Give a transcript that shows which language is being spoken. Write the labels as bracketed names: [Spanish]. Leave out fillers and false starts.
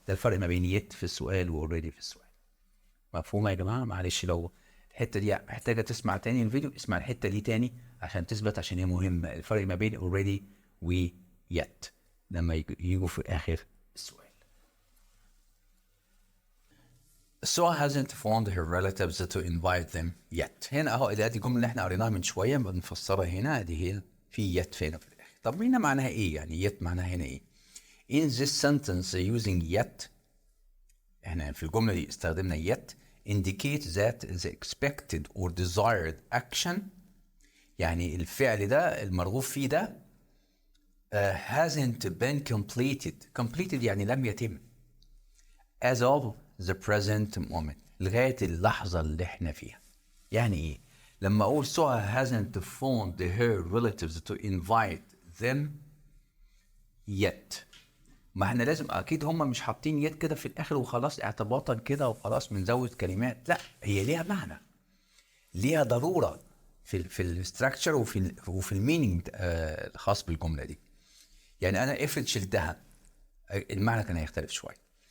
[Arabic] ده الفرق ما بين يت في السؤال والready في السؤال. مفهوم يا جماعه؟ معلش لو الحته دي محتاجه تسمع تاني الفيديو، اسمع الحته دي تاني عشان تثبت، عشان هي مهمه. الفرق ما بين already و yet لما يجوا في اخر السؤال. [English] So hasn't found her relatives to invite them yet. [Arabic] هنا اهو دي الجمله اللي احنا قريناها من شويه بنفسرها هنا، دي هي في yet فين في الاخر. طب هنا معناها ايه؟ يعني yet معناها هنا ايه؟ [English] In this sentence using yet، [Arabic] احنا في الجمله دي استخدمنا yet [English] indicate that the expected or desired action، [Arabic] يعني الفعل ده المرغوب فيه ده [English] hasn't been completed [Arabic] يعني لم يتم [English] as of the present moment، [Arabic] لغاية اللحظة اللي احنا فيها. يعني ايه؟ لما اقول [English] Suha hasn't found her relatives to invite them yet، [Arabic] ما احنا لازم اكيد هم مش حاطين يد كده في الاخر وخلاص اعتباطا كده وخلاص بنزود كلمات، لا هي ليها معنى، ليها ضروره في الاستراكشر وفي المينينج الخاص بالجمله دي. يعني انا افرض شلتها المعنى كان هيختلف شويه.